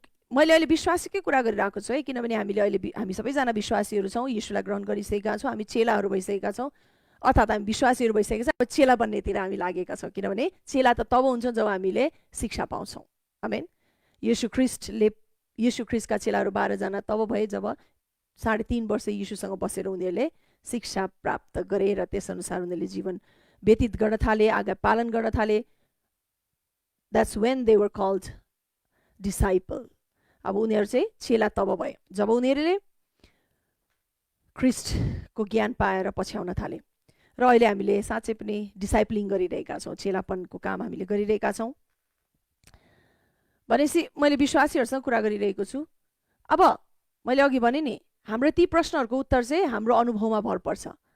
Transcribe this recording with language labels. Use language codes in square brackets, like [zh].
[ne] मैले अहिले विश्वासीकै कुरा गरिरहेको छु है, किनभने हामी सबैजना विश्वासीहरू छौँ, येशूलाई ग्रहण गरिसकेका छौँ, हामी चेलाहरू भइसकेका छौँ, अर्थात् हामी विश्वासीहरू भइसकेका छौँ। अब चेला बन्नेतिर हामी लागेका छौँ, किनभने चेला त तब हुन्छ जब हामीले शिक्षा पाउँछौँ। आमेन। येशू ख्रिस्टका चेलाहरू 12 जना तब भए जब 3.5 वर्ष येशूसँग बसेर उनीहरूले शिक्षा प्राप्त गरे र त्यसअनुसार उनीहरूले जीवन व्यतीत गर्न थाले, आज्ञा पालन गर्न थाले। [en] That's when they were called disciple. [ne] अब उनीहरू चाहिँ चेला तब भयो जब उनीहरूले ख्रिस्टको ज्ञान पाएर पछ्याउन थाले। र अहिले हामीले साँच्चै पनि डिसाइपलिङ गरिरहेका छौँ, चेलापनको काम हामीले गरिरहेका छौँ। भनेपछि मैले विश्वासीहरूसँग कुरा गरिरहेको छु। अब मैले अघि भने नि, हाम्रो ती प्रश्नहरूको उत्तर चाहिँ हाम्रो अनुभवमा भर पर्छ।